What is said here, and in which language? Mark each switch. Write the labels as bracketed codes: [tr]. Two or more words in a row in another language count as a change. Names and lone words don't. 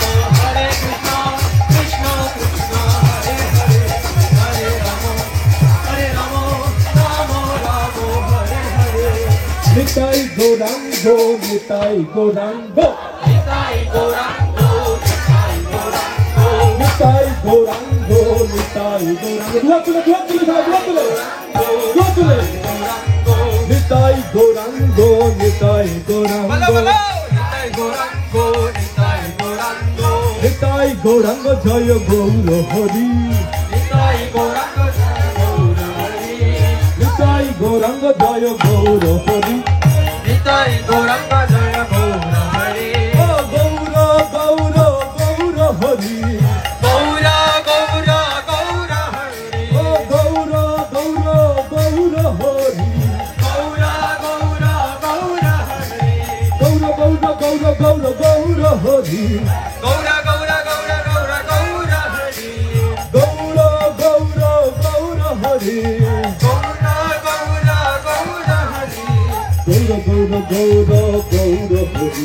[sa] Krishna Krishna Hare Hare, Hare Rama Rama Hare Hare, [bn] Nitai Gaurango, Nitai Gaurango, Nitai Gaurango, Nitai Gaurango, Nitai Gaurango, Nitai Gaurango, Nitai Gaurango, Nitai Gaurango, Jaya Gaura Hari, Nitai Gaurango, Nitai Gaurango, Jaya Gaura Hari, Nitai Gaurango, Jaya Gaura Hari, Oh Gaura Gaura Gaura Hari, Gaura Gaura Gaura Hari, Oh Gaura Gaura Gaura Hari, Gaura Gaura গৌর গৌর হরি গৌরা গৌরা গৌরা গৌরা গৌরা হরি গৌর গৌর গৌর হরি গৌরা গৌরা গৌরা হরি গৌর গৌর গৌর গৌর হরি